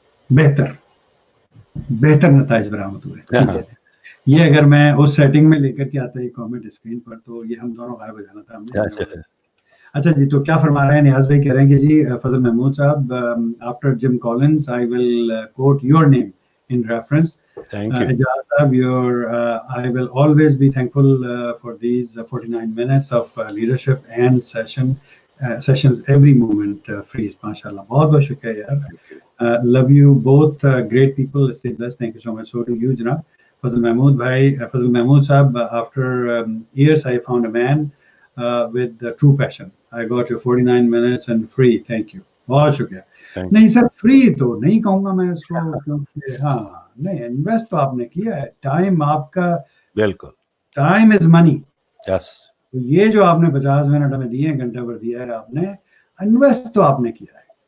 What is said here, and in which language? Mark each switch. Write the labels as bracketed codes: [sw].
[ur] بہتر نتائج برآمد ہوئے. ٹھیک ہے, یہ اگر میں اس سیٹنگ میں لے کر کے آتا ہے کامنٹ اسکرین پر تو یہ ہم دونوں غائب ہو جانا تھا ہم نے. اچھا جی, تو کیا فرما رہے ہیں نیاز بھائی, کہہ رہے ہیں کہ جی فضل محمود صاحب, [en] After Jim Collins I will quote your name in reference. Ijaz sahab, I will always be thankful for these 49 minutes of leadership and sessions every moment freeze. MashaAllah, [ur] bahut bahut shukriya yaar. [en] Love you both, great people, stay blessed. Thank you so much. So do you Janab. Fazil Mahmood sahab, after years I found a man with the true passion. I got your 49 minutes and free. Thank you. [ur] بہت شکریہ. نہیں سر, free تو نہیں کہوں گا میں اس کو, کیونکہ ہاں نہیں, انویسٹ تو آپ نے کیا ہے. ٹائم آپ کا, بالکل, [en] Time is money. Yes, [ur] یہ جو آپ نے 50 منٹ ہمیں دیے ہیں, گھنٹہ بھر دیا ہے آپ نے, انویسٹ تو آپ نے کیا ہے.